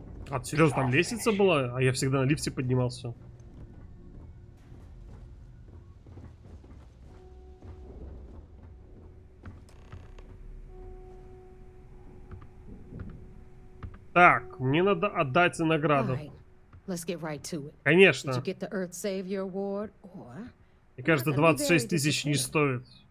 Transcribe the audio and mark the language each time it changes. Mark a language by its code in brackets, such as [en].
[ru] А, серьезно, там лестница была? А я всегда на лифте поднимался. Так, мне надо отдать награду. [en] Let's get right to it. [ru] Конечно. [en] Did you get the Earth Savior Award, or... [ru] Мне кажется, 26 тысяч не стоит.